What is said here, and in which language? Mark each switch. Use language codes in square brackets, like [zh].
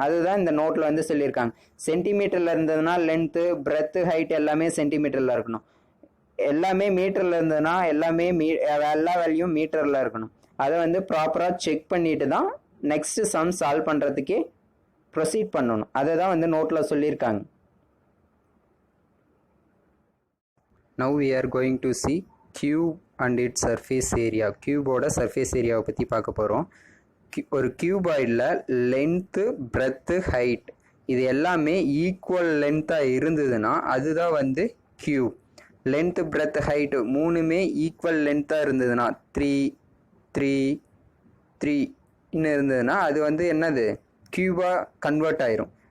[ta] அதுதான் இந்த நோட்டில் வந்து சொல்லியிருக்காங்க. சென்டிமீட்டரில் இருந்ததுன்னா லென்த்து பிரெத் ஹைட் எல்லாமே சென்டிமீட்டரில் இருக்கணும். எல்லாமே மீட்டரில் இருந்ததுன்னா எல்லாமே எல்லா வேல்யூம் மீட்டரில் இருக்கணும். அதை வந்து ப்ராப்பராக செக் பண்ணிட்டு தான் நெக்ஸ்ட் சம் சால்வ் பண்ணுறதுக்கே ப்ரொசீட் பண்ணணும். அதை தான் வந்து நோட்டில் சொல்லியிருக்காங்க. [en] Now we are going to see cube and its surface area. [ta] கியூபோட surface ஏரியாவை பற்றி பார்க்க போகிறோம். ஒரு கியூபாய்டில் லென்த்து பிரெத்து ஹைட் இது எல்லாமே ஈக்குவல் லென்த்தாக இருந்ததுன்னா அதுதான் வந்து கியூப். லென்த்து பிரெத் ஹைட்டு மூணுமே ஈக்குவல் லென்த்தாக இருந்ததுன்னா 3 3 3ன்னு இருந்ததுன்னா அது வந்து என்னது கியூபாக கன்வெர்ட் ஆயிரும்.